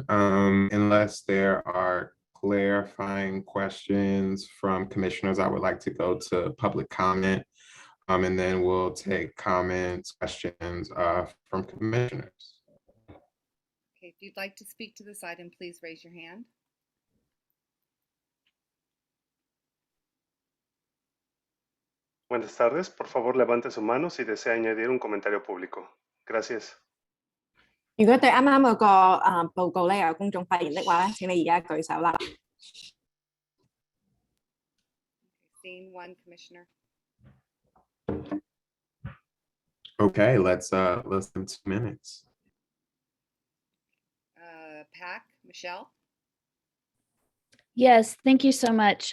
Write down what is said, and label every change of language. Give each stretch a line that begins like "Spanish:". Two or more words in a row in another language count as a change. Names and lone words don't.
English: Unless there are clarifying questions from commissioners, I would like to go to public comment, and then we'll take comments, questions from commissioners. Okay, if you'd like to speak to this item, please raise your hand.
Spanish: Buenas tardes, por favor levante su mano si desea añadir un comentario público. Gracias.
Cantonese: 如果對啱啱嗰個報告咧有公眾發言的話咧，請你而家舉手啦。
English: Seeing one, Commissioner. Okay, let's less than 2 minutes. PAC, Michelle. Yes, thank you so much.